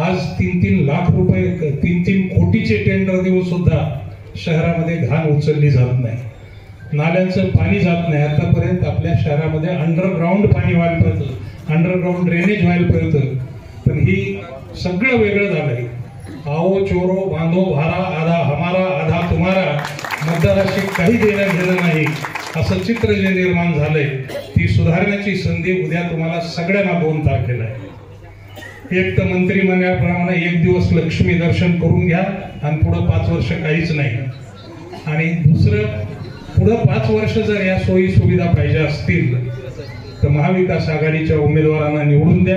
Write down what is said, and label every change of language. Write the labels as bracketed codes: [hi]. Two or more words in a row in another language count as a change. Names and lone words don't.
[mr] आज 3-3 लाख रुपये, 3-3 कोटीचे टेंडर देऊन सुद्धा शहरामध्ये घाण उचलली जात नाही, नाल्यांचं पाणी जात नाही। आतापर्यंत आपल्या शहरामध्ये अंडरग्राऊंड पाणी व्हायला पाहिजे, अंडरग्राऊंड ड्रेनेज व्हायला पाहिजे, पण ही सगळं वेगळं झालंय। [hi] आओ चोरो बांधो भारा, आधा हमारा आधा तुम्हारा, [mr] मतदाराशी काही देणं घेणं नाही असं चित्र जे निर्माण झालंय ती सुधारण्याची संधी उद्या तुम्हाला सगळ्यांना 2 तारखेला आहे। एक तर मंत्री म्हणल्याप्रमाणे 1 दिवस लक्ष्मी दर्शन करून घ्या आणि पुढे 5 वर्ष काहीच नाही। आणि दुसरं, पुढे 5 वर्ष जर या सोयी सुविधा पाहिजे असतील तर महाविकास आघाडीच्या उमेदवारांना निवडून द्या।